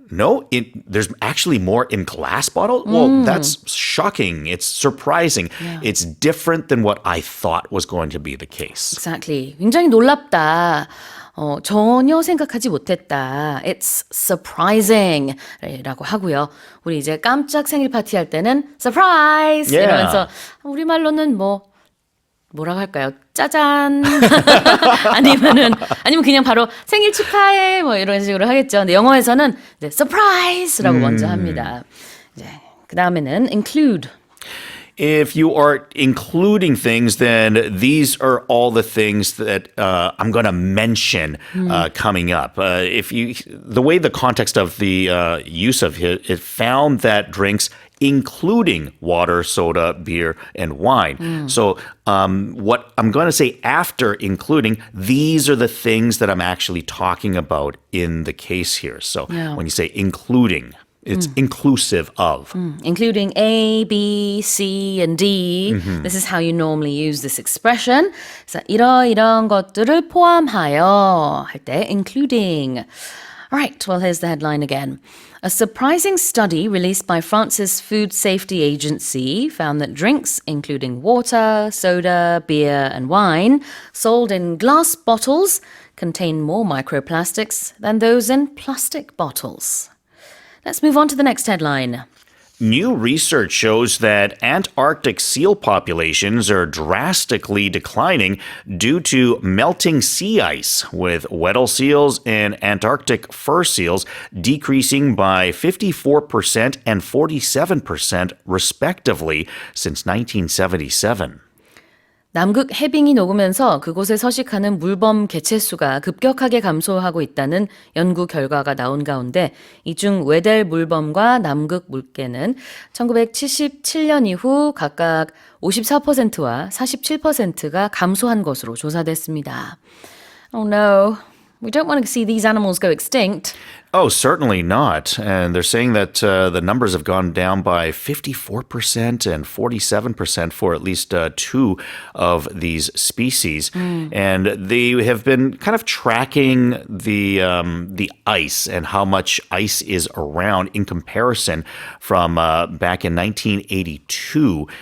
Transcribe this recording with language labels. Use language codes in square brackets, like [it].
[en] No, there's actually more in glass bottles? Well, that's shocking. It's surprising. Yeah. It's different than what I thought was going to be the case. Exactly. [ko] 굉장히 놀랍다. 전혀 생각하지 못했다. [en] It's surprising [ko] 라고 하고요. 우리 이제 깜짝 생일 파티할 때는 surprise 이러면서 우리말로는 뭐라고 할까요? 짜잔. 아니면 그냥 바로 생일 축하해 이런 식으로 하겠죠. 근데 영어에서는 이제 surprise라고 먼저 합니다. 이제 그다음에는 include. [en] If you are including things, then these are all the things that I'm going to mention coming up. The way the context of the use of it found that drinks including water, soda, beer, and wine. So what I'm going to say after including, these are the things that I'm actually talking about in the case here. So when you say including, it's inclusive of. Including A, B, C, and D. This is how you normally use this expression. [ko] 그래서 이런 것들을 포함하여 할 때 including. [en] All right, well, here's the headline again. A surprising study released by France's Food Safety Agency found that drinks, including water, soda, beer, and wine, sold in glass bottles contain more microplastics than those in plastic bottles. Let's move on to the next headline. New research shows that Antarctic seal populations are drastically declining due to melting sea ice, with Weddell seals and Antarctic fur seals decreasing by 54% and 47% respectively since 1977. [ko] 남극 해빙이 녹으면서 그곳에 서식하는 물범 개체수가 급격하게 감소하고 있다는 연구 결과가 나온 가운데 이 중 웨델물범과 남극물개는 1977년 이후 각각 54%와 47%가 감소한 것으로 조사됐습니다. [en] Oh no, we don't want to see these animals go extinct. Oh, certainly not. And they're saying that the numbers have gone down by 54% and 47% for at least two of these species. And they have been kind of tracking the ice and how much ice is around in comparison from back in 1982.